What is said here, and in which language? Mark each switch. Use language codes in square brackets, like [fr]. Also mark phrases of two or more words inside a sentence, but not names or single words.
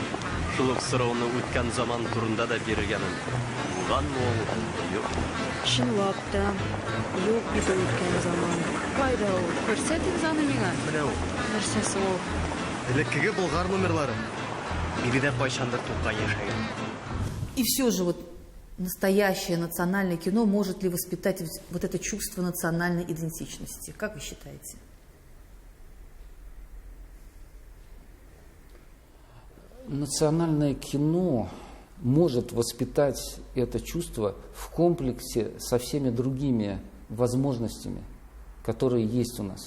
[tt] Шул ук сорауны үткән заман турында да биргәнмен. Булганмы ул, юк? Чынлап та юк дип үткән заман. Кайда ул? Күрсәтегез аны миңа. Менә ул. Нәрсәсе ул? Элеккеге Болгар номерлары. Биредә кайчандыр Тукай яшәгән. [ru] И все же вот настоящее национальное кино может ли воспитать вот это чувство национальной идентичности? Как вы считаете? Национальное кино может воспитать это чувство в комплексе со всеми другими возможностями, которые есть у нас.